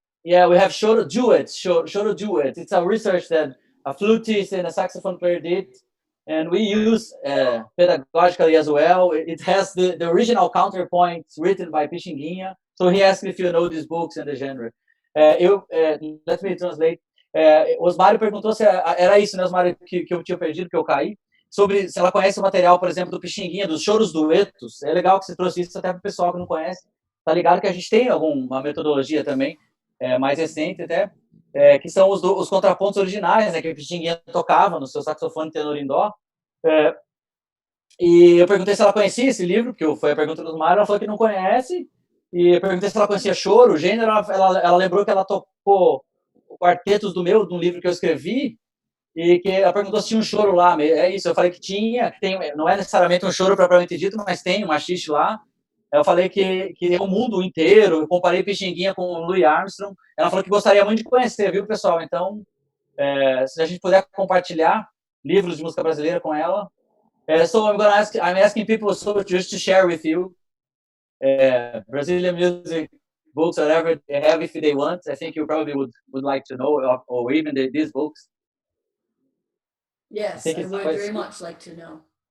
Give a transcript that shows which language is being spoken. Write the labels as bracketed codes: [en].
[en] Yeah, we have choro duets. It's a research that a flutist and a saxophone player did, and we use pedagogically as well. It has the original counterpoints written by Pixinguinha. So he asked if you know these books and the genre. Let me translate. [pt] Osmário perguntou se era isso, né, Osmário, que eu tinha perdido, que eu caí, sobre se ela conhece o material, por exemplo, do Pixinguinha, dos choros duetos. É legal que você trouxe isso até para o pessoal que não conhece. Tá ligado que a gente tem alguma metodologia também, mais recente até, que são os contrapontos originais, né, que o Pixinguinha tocava no seu saxofone tenor em dó. E eu perguntei se ela conhecia esse livro, porque foi a pergunta do Mário, ela falou que não conhece. E eu perguntei se ela conhecia choro, o gênero, ela lembrou que ela tocou quartetos de um livro que eu escrevi, e que ela perguntou se tinha um choro lá. É isso, eu falei que tinha, que tem, não é necessariamente um choro propriamente dito, mas tem um machixe lá. Eu falei que é o mundo inteiro, eu comparei Pixinguinha com o Louis Armstrong. Ela falou que gostaria muito de conhecer, viu, pessoal? Então, se a gente puder compartilhar livros de música brasileira com ela. [en] So I'm asking people so just to share with you Brazilian music books, whatever they have, if they want. I think you probably would like to know, or even these books. Yes, I would very much like to know.